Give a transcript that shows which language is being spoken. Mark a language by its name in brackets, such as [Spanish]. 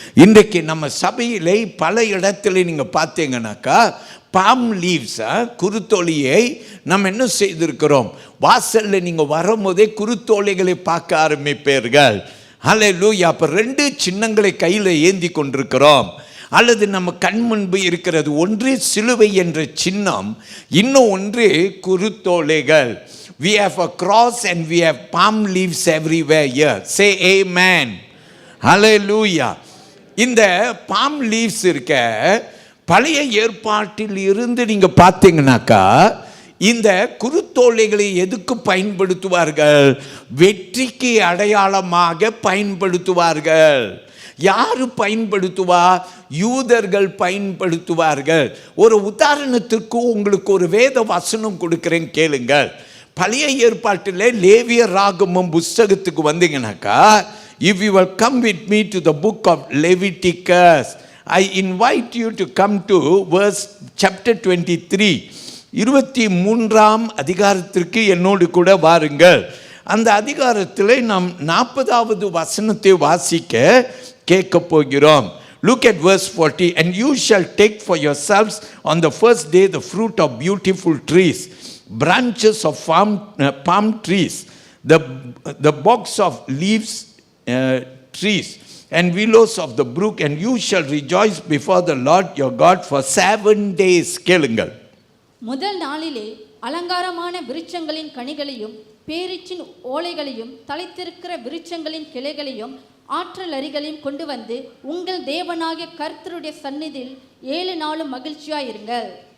[Tamil] இன்றைக்கு நம்ம சபையிலே பல இடத்துல நீங்கள் பார்த்தீங்கன்னாக்கா [English] palm leaves, [Tamil] குருத்தோலையை நம்ம என்ன செய்திருக்கிறோம்? வாசலில் நீங்கள் வரும்போதே குருத்தோலைகளை பார்க்க ஆரம்பிப்பீர்கள். ஹல்லேலூயா. அப்போ 2 சின்னங்களை கையில் ஏந்தி கொண்டிருக்கிறோம். அல்லது நம்ம கண் முன்பு இருக்கிறது ஒன்று சிலுவை என்ற சின்னம், இன்னும் ஒன்று குருத்தோலைகள். [English] We have a cross and we have palm leaves everywhere here. Say amen. Hallelujah. [Tamil] இந்த palm leaves இருக்க பழைய ஏற்பாட்டில் இருந்து நீங்க பார்த்தீங்கன்னாக்கா இந்த குருத்தோலைகளை எதுக்கு பயன்படுத்துவார்கள்? வெற்றிக்கு அடையாளமாக பயன்படுத்துவார்கள். யாரு பயன்படுத்துவா? யூதர்கள் பயன்படுத்துவார்கள். ஒரு உதாரணத்திற்கு உங்களுக்கு ஒரு வேத வசனம் கொடுக்கிறேன், கேளுங்கள். பழைய ஏற்பாட்டில் லேவியர் ராகமம் புஸ்தகத்துக்கு வந்தீங்கன்னாக்கா, [English] if you will come with me to the book of Leviticus, I invite you to come to verse chapter 23. [Tamil] 23ஆம் அதிகாரத்திற்கு என்னோடு கூட வாருங்கள். அந்த அதிகாரத்தில் நாம் 40வது வசனத்தை வாசிக்க கேட்க போகிறோம். [English] Look at verse 40. And you shall take for yourselves on the first day the fruit of beautiful trees, branches of palm trees, the box of leaves trees, and willows of the brook, and you shall rejoice before the Lord your God for 7 days. [Tamil] கேளுங்கள். முதல் நாளிலே அலங்காரமான விருட்சங்களின் கனிகளையும் பேரீச்சின் ஓலைகளையும் தலைத்திருக்கிற விருட்சங்களின் கிளைகளையும் ஆற்றல் அரிகளையும் கொண்டு வந்து உங்கள் தேவனாகிய கர்த்தருடைய சந்நிதியில் 7 நாளும் மகிழ்ச்சியாயிருங்கள்.